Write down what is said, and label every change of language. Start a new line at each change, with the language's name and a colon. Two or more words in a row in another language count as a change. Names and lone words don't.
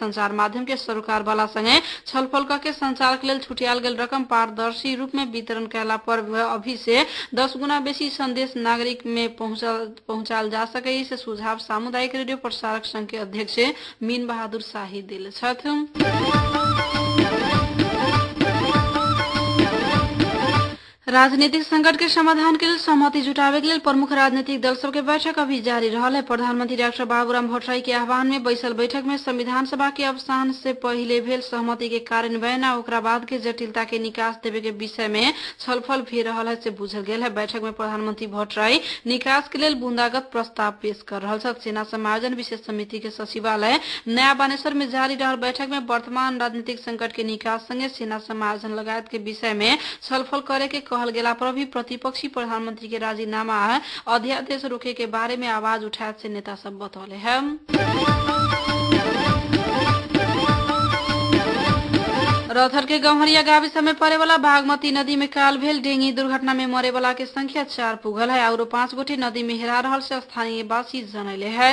Maithili: संचार माध्यम के सरोकार वाला संगे छलफल करके संचार के लिए छुटियाल गेल रकम पारदर्शी रूप में वितरण कैला पर अभी से 10 गुना बेसी संदेश नागरिक में पहुंचाल जा सके से सुझाव सामुदायिक रेडियो प्रसारक संघ के अध्यक्ष मीन बहादुर शाही दिले छथि। राजनीतिक संकट के समाधान के लिए सहमति जुटावे के लिए प्रमुख राजनीतिक दल सबके बैठक अभी जारी रहल है। प्रधानमंत्री डॉक्टर बाबूराम भट्टराई के आह्वान में बैसल बैठक में संविधान सभा के अवसान से पहले भेल सहमति के कार्यान्वयन आ ओकरा बाद के जटिलता के निकास देवे के विषय में छलफल भी रहल है से बुझल गेल है। बैठक में प्रधानमंत्री भट्टराई निकास के लिए बूंदागत प्रस्ताव पेश कर रहल छथि। सेना समायोजन विशेष समिति के सचिवालय नया बानेश्वर में जारी रहल बैठक में वर्तमान राजनीतिक संकट के निकास संगे सेना समायोजन लगायत के विषय में छलफल करे के कहल गेला पर भी प्रतिपक्षी प्रधानमंत्री के राजीनामा अध्यादेश रोके के बारे में आवाज उठाए से नेता सब बतौले हैं। रौथर के गम्हरिया गाविस में पड़े वाला बागमती नदी में काल भेल डेंगी दुर्घटना में मरे वाला के संख्या 4 पुगल है और 5 गोटे नदी में हेरा रहल से स्थानीय वासी जनैले है।